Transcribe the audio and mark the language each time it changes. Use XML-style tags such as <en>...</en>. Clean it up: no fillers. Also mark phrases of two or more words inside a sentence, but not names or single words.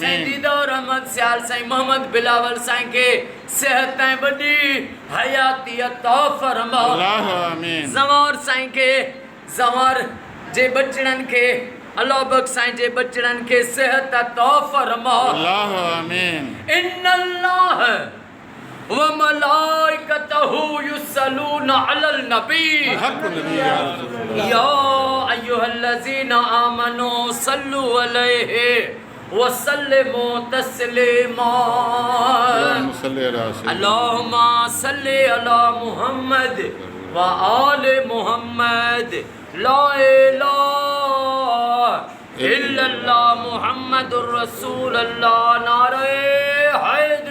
<sd>साईं दीदार अहमद सियाल साईं मोहम्मद बिलावल साईं के सेहत ऐं वॾी हयाती अता फरमा</sd> <ar>الله آمين.</ar> <sd>ज़वार साईं के ज़वार जे बचड़नि खे अल्लाह बख्श साईं जे बचड़नि खे सेहत अता फरमा</sd> <ar>الله آمين. إن الله وملائكته يصلون على النبي حق نبي يا رسول يا أيها الذين آمنوا صلوا عليه وسلموا تسليما اللهم صل على محمد وآل محمد لا إله إلا الله محمد رسول الله</ar> <ur>نعرۂ حیدری</ur>